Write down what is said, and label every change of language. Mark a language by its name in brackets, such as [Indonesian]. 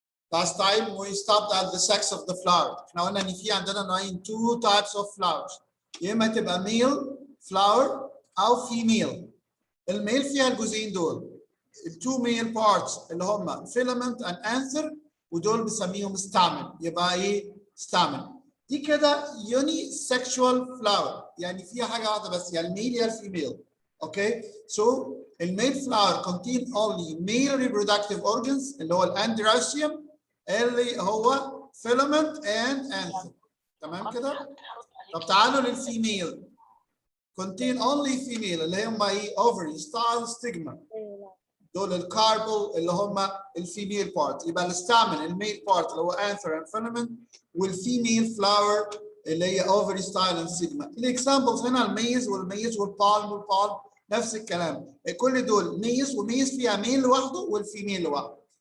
[English] Last time we stopped at the sex of the flower. [Arabic] احنا قلنا ان في عندنا نوعين [English] two types of flowers. [Arabic] يا اما تبقى male flower او female. الميل فيها الجزئين دول. التو ميل بارتس اللي هم [English] filament and anther [Arabic] ودول بنسميهم stamen. يبقى ايه؟ stamen. دي كده يوني سيكشوال فلاور، يعني فيها حاجه واحده بس، يعني الميل يا الفيميل. [English] Okay? So الميل flower contain only male reproductive organs [Arabic] اللي هو الاندروسيوم اللي هو [English] filament and anther. [Arabic] تمام كده؟ طب تعالوا للفيميل. [English] contain only female [Arabic] اللي هم ايه؟ [English] ovary, style, stigma. [Arabic] دول الكاربل اللي هم الفيميل بارت. يبقى الستامن الميل بارت اللي هو [English] anther and filament، [Arabic] والفيميل فلاور اللي هي [English] ovary, style and stigma. [Arabic] الاكزامبلز هنا الميز والميز والبالم نفس الكلام. كل دول ميز، وميز فيها ميل لوحده والفيميل لوحده.